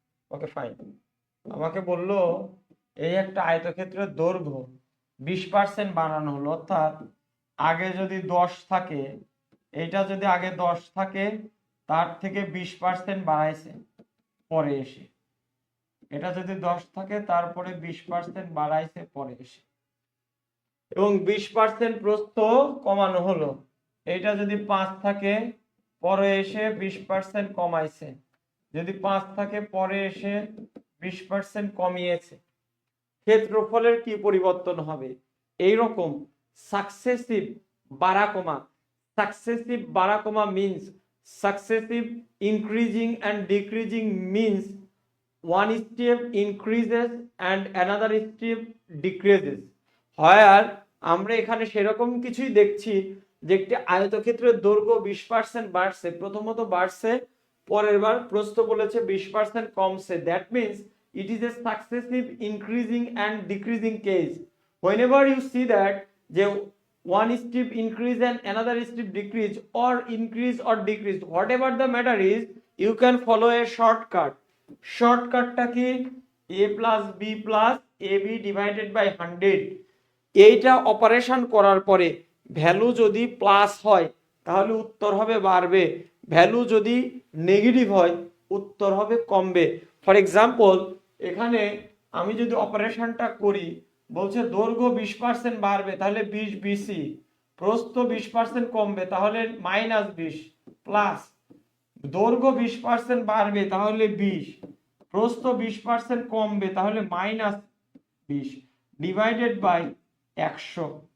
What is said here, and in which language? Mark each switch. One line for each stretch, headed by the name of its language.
Bangla: Okay fine, আমাকে বললো এই একটা আয়তক্ষেত্রের দৈর্ঘ্য 20% বাড়ানো হলো, অর্থাৎ আগে যদি 10 থাকে, এইটা যদি আগে 10 থাকে তার থেকে 20% বাড়াইছে পরে এসে, এটা যদি 10 থাকে তারপরে 20% বাড়াইছে পরে এসে, এবং 20% প্রস্থ কমানো হলো। এইটা যদি 5 থাকে পরে এসে 20% কমাইছে, যদি 5 থাকে পরে এসে 20% কমিয়েছে, ক্ষেত্রফলের কি পরিবর্তন হবে? এইরকম successive বাড়াকমা,
English: successive বাড়াকমা means successive increasing and decreasing means one step increases and another step decreases.
Bangla: হয় আর আমরা এখানে সেরকম কিছুই দেখছি যে একটি আয়তক্ষেত্রের দৈর্ঘ্য 20% বাড়ছে, প্রথমত বাড়ছে, পরের বার প্রস্থ বলেছে 20% কমছে,
English: That means it is a successive increasing and decreasing case. Whenever you see that যে one step increase and another step decrease or increase or decrease, whatever the matter is, you can follow a shortcut.
Bangla: শর্টকাটটা কি?
English: a plus b plus ab divided by 100।
Bangla: এইটা operation করার পরে value যদি plus হয় তাহলে উত্তর হবে বাড়বে, ভ্যালু যদি নেগেটিভ হয় উত্তর হবে কমবে। ফর এক্সাম্পল, এখানে আমি যদি অপারেশনটা করি, বলছে দৈর্ঘ্য 20% বাড়বে তাহলে 20 বিসি, প্রস্থ 20% কমবে তাহলে -20, প্লাস দৈর্ঘ্য 20% বাড়বে তাহলে 20, প্রস্থ 20% কমবে তাহলে -20, ডিভাইডেড বাই 100।